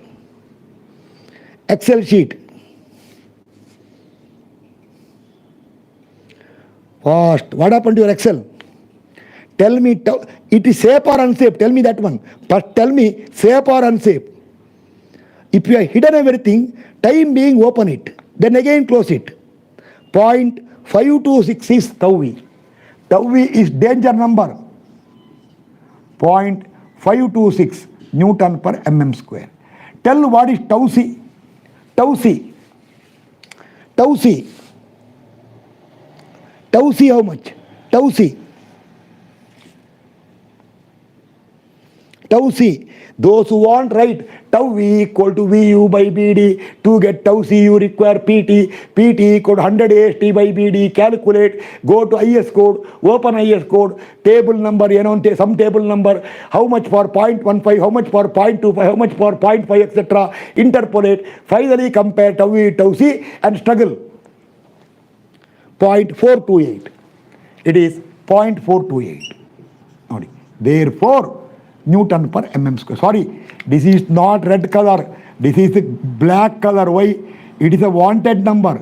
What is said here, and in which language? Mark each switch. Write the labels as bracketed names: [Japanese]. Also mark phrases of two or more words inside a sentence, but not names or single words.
[English] Excel sheet. Fast. What happened to your Excel? Tell me, it is safe or unsafe? Tell me that one. But tell me, safe or unsafe? If you have hidden everything, time being, open it. Then again close it. 0.526 is tau V. Tau V is danger number. 0.526 Newton per mm square. Tell what is tau C. Tau C how much? Tau C. Those who want write tau V equal to VU by BD. To get tau C you require PT. PT equal to 100 AST by BD. Calculate. Go to IS code. Open IS code. Table number, some table number. How much for 0.15, how much for 0.25, how much for 0.5, etc. Interpolate. Finally compare tau V, tau C and struggle. 0.428. It is 0.428. Therefore, Newton per mm square. Sorry, this is not red color. This is the black color. Why? It is a wanted number.